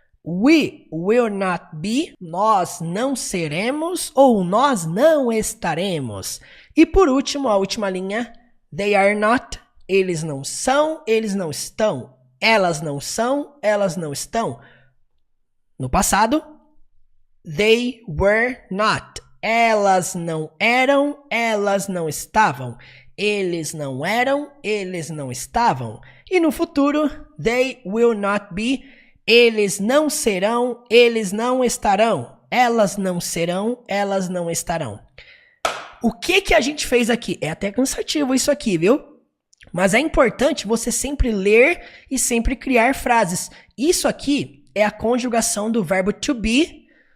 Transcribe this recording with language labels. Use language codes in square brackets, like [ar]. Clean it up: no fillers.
[en] We will not be. [pt] Nós não seremos ou nós não estaremos. E por último, a última linha. [en] They are not. [pt] Eles não são, eles não estão. Elas não são, elas não estão. No passado, [en] they were not. [pt] Elas não eram, elas não estavam. Eles não eram, eles não estavam. E no futuro, [en] they will not be. [pt] Eles não serão, eles não estarão. Elas não serão, elas não estarão. O que a gente fez aqui? É até cansativo isso aqui, viu? Mas é importante você sempre ler e sempre criar frases. Isso aqui é a conjugação do verbo to be.